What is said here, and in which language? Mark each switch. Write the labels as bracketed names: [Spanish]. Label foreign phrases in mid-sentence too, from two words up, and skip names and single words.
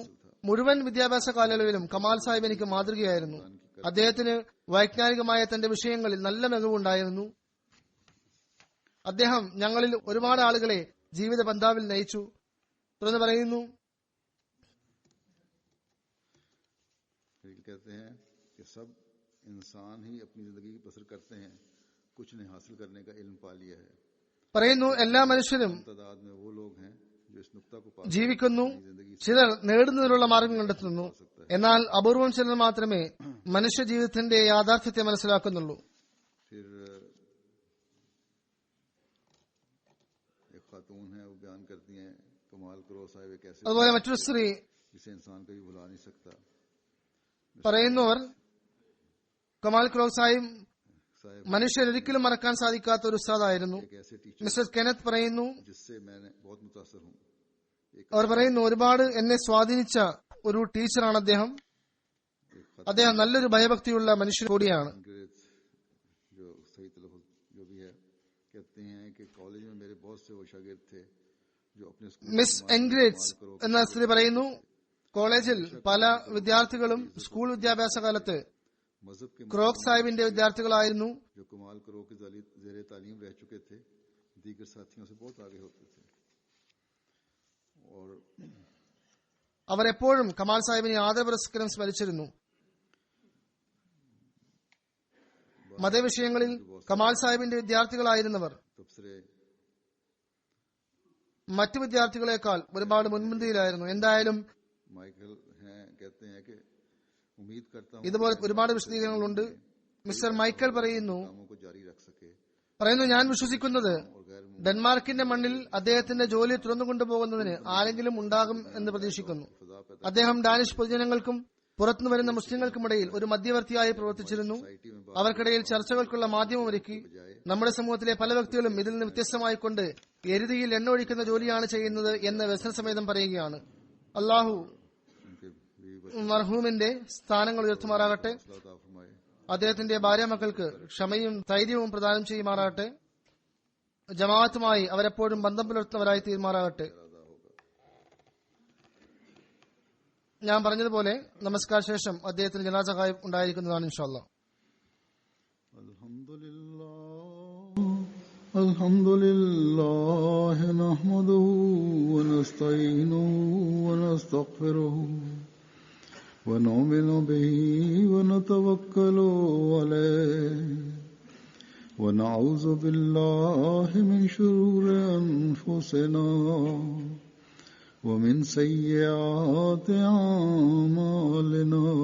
[Malayalam] മുഴുവൻ വിദ്യാഭ്യാസ കാലയളവിലും കമാൽ സാഹിബ് എനിക്ക് മാതൃകയായിരുന്നു. അദ്ദേഹത്തിന് വൈജ്ഞാനികമായ തന്റെ വിഷയങ്ങളിൽ നല്ല മികവുണ്ടായിരുന്നു. അദ്ദേഹം ഞങ്ങളിൽ ഒരുപാട് ആളുകളെ ജീവിത പന്ഥാവിൽ നയിച്ചു. തുടർന്ന് പറയുന്നു, [Urdu] پھر کہتے ہیں کہ سب انسان ہی اپنی زندگی کی بسر کرتے ہیں، کچھ نے حاصل کرنے کا علم پا لیا ہے. [Malayalam] പറയുന്നു, എല്ലാ മനുഷ്യരും [Urdu] تعداد میں وہ لوگ ہیں جو اس نکتہ کو پا [Malayalam] ജീവിക്കുന്നു. ചിലർ നേടുന്നതിനുള്ള മാർഗം കണ്ടെത്തുന്നു. എന്നാൽ അപൂർവം ചിലർ മാത്രമേ മനുഷ്യ ജീവിതത്തിന്റെ യാഥാർത്ഥ്യത്തെ മനസ്സിലാക്കുന്നുള്ളൂ. [Urdu] پھر ایک خاتون ہے، وہ بیان کرتی ہیں، کمال کرو صاحب ایک ایسے [Malayalam] അതുപോലെ മറ്റൊരു സ്ത്രീ [Urdu] جسے انسان کبھی بھلا نہیں سکتا. [Malayalam] പറയുന്നവർ, കമാൽ ക്രോക്ക് സാഹിബ് [Urdu] صاحب [Malayalam] മനുഷ്യർ ഒരിക്കലും മറക്കാൻ സാധിക്കാത്ത ഒരു ഉസ്താദായിരുന്നു. [Urdu] ایک ایسے ٹیچر [Malayalam] മിസ്റ്റർ കെനത്ത് പറയുന്നു, [Urdu] جس سے میں نے بہت متاثر ہوں. [Malayalam] അവർ പറയുന്നു, ഒരുപാട് എന്നെ സ്വാധീനിച്ച ഒരു ടീച്ചറാണ് അദ്ദേഹം. അദ്ദേഹം നല്ലൊരു ഭയഭക്തിയുള്ള മനുഷ്യൻ കൂടിയാണ്. [Urdu] انگریز جو صحیح تلفظ جو بھی ہے، کہتے ہیں کہ کالج میں میرے بہت سے وہ شاگرد تھے جو اپنے اسکول [Malayalam] മിസ് എൻഗ്രേറ്റ്സ് എന്ന സ്ത്രീ പറയുന്നു, കോളേജിൽ പല വിദ്യാർത്ഥികളും സ്കൂൾ വിദ്യാഭ്യാസ കാലത്ത് [Urdu] مذہب کے [Malayalam] ക്രോക്ക് സാഹിബിന്റെ വിദ്യാർത്ഥികളായിരുന്നു. [Urdu] جو کمال کرو کے زیرِ تعلیم رہ چکے تھے، دیگر ساتھیوں سے بہت آگے ہوتے تھے. اور [Malayalam] അവർ എപ്പോഴും കമാൽ സാഹിബിനെ ആദരപുരസ്കാരം സ്മരിച്ചിരുന്നു. മതവിഷയങ്ങളിൽ കമാൽ സാഹിബിന്റെ വിദ്യാർത്ഥികളായിരുന്നവർ [Urdu] تبصرے [Malayalam] മറ്റു വിദ്യാർത്ഥികളെക്കാൾ ഒരുപാട് മുൻപന്തിയിലായിരുന്നു. എന്തായാലും [Urdu] مائیکل ہیں، کہتے ہیں کہ امید کرتا ہوں [Malayalam] ഇതുപോലെ ഒരുപാട് വിശദീകരണങ്ങളുണ്ട്. മിസ്റ്റർ മൈക്കൽ പറയുന്നു, [Urdu] کاموں کو جاری رکھ سکے [Malayalam] ഞാൻ വിശ്വസിക്കുന്നത് [Urdu] اور غیر [Malayalam] ഡെൻമാർക്കിന്റെ മണ്ണിൽ അദ്ദേഹത്തിന്റെ ജോലി തുറന്നുകൊണ്ടുപോകുന്നതിന് ആരെങ്കിലും ഉണ്ടാകും എന്ന് പ്രതീക്ഷിക്കുന്നു. [Urdu] خدا پیدا [Malayalam] അദ്ദേഹം ഡാനിഷ് പൊതുജനങ്ങൾക്കും പുറത്തുനിന്ന് വരുന്ന മുസ്ലിങ്ങൾക്കുമിടയിൽ ഒരു മധ്യവർത്തിയായി പ്രവർത്തിച്ചിരുന്നു. [Urdu] سوسائٹی میں [Malayalam] അവർക്കിടയിൽ ചർച്ചകൾക്കുള്ള മാധ്യമമൊരുക്കി. നമ്മുടെ സമൂഹത്തിലെ പല വ്യക്തികളും ഇതിൽ നിന്ന് വ്യത്യസ്തമായിക്കൊണ്ട് എരുതിയിൽ എണ്ണ ഒഴിക്കുന്ന ജോലിയാണ് ചെയ്യുന്നത് എന്ന് വ്യസനസമേതം പറയുകയാണ്. അള്ളാഹു [Urdu] ان کے بیوی [Malayalam] മർഹൂമിന്റെ സ്ഥാനങ്ങൾ ഉയർത്തുമാറാകട്ടെ. [Urdu] بچہ عطا فرمائے. [Malayalam] അദ്ദേഹത്തിന്റെ ഭാര്യ മക്കൾക്ക് ക്ഷമയും ധൈര്യവും പ്രദാനം ചെയ്യുമാറാകട്ടെ. ജമാഅത്തുമായി അവരെപ്പോഴും ബന്ധം പുലർത്തുന്നവരായി തീരുമാറാകട്ടെ. ഞാൻ പറഞ്ഞതുപോലെ നമസ്കാര ശേഷം അദ്ദേഹത്തിന് ജനാസ ഖായിബ് ഉണ്ടായിരിക്കുന്നതാണ് [Arabic] إن شاء الله. الحمد لله نحمده ونستعينه ونستغفره ونؤمن به ونتوكل عليه ونعوذ بالله من شرور أنفسنا ومن سيئات أعمالنا